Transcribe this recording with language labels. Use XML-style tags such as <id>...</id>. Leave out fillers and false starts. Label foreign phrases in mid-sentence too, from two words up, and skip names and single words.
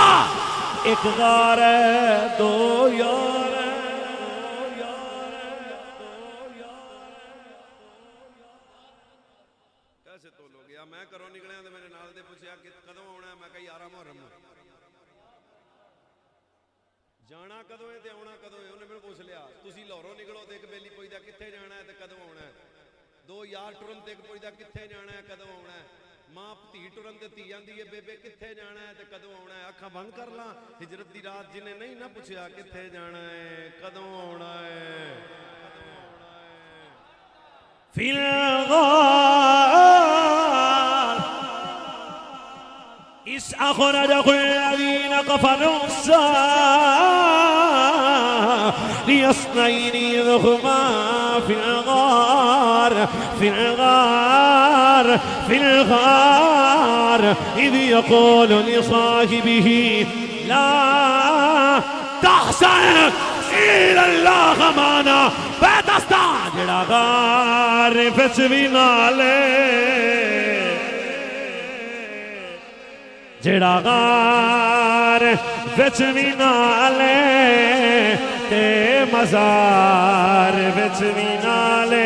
<pa>ایک غار ہے، دو یار ہے، کیسے تو لوگ یا میں کرو نکلے تو میرے نال دے پچھیا کہ کدوں آنا ہے، میں کہا 11 محرم جانا کدوں ہے تے آنا کدوں ہے. اونہاں میں نے پچھ لیا تسی لاہوروں نکلو تو ایک بیلی پچھدا کتھے جانا ہے تے کدوں آنا ہے، دو یار ٹرن تے ایک پچھدا کتھے جانا ہے کدوں آنا ہے، ماں دھی ٹرن تے دھی آندی ہے بےبے کتھے جانا ہے تے کدوں آنا ہے. اکھاں بند کر لا، ہجرت دی رات جنہاں نہیں نا پچھیا کتھے جانا ہے کدوں آنا ہے.</pa> <ar>في الغار إذ أخرجه الذين كفروا اثنين هما في الغار في الغار في الغار إذ يقول لصاحبه لا تحزن إن الله معنا.</ar> <pa>بےدستا جیڑا غار وچ بھی نالے، جیڑا غار وچ بھی نالے تے مزار وچ بھی نالے.</pa>